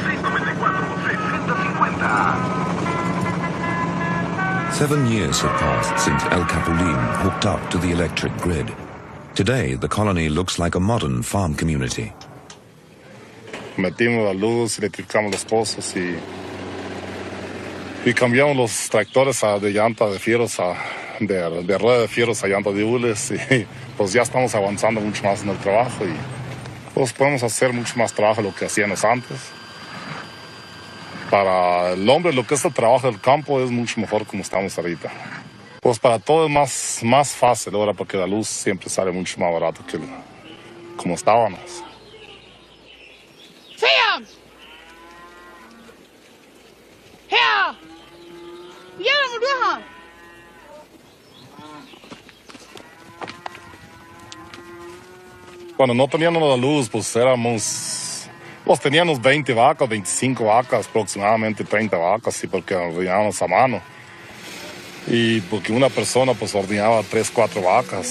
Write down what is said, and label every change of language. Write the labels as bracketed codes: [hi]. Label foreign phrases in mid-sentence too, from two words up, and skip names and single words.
[en] 694-6050. 7 years have passed since El Capulín hooked up to the electric grid. Today, the colony looks like a modern farm community. [es] Metimos la luz, electrificamos las cosas y cambiamos los tractores de llanta de fierros de rueda de fierros a llanta de hules, y pues ya estamos avanzando mucho más en el trabajo y pues podemos hacer mucho más trabajo de lo que hacíamos antes. Para el hombre, lo que es el trabajo del campo es mucho mejor como estamos ahorita. Pues para todo es más fácil ahora, porque la luz siempre sale mucho más barato que como estábamos. [da] Sam! Her! Hjælp mig, du her! [es] Cuando no teníamos la luz, pues teníamos 20 vacas, 25 vacas, aproximadamente 30 vacas, sí, porque ordenábamos a mano. Y porque una persona pues ordenaba 3, 4 vacas.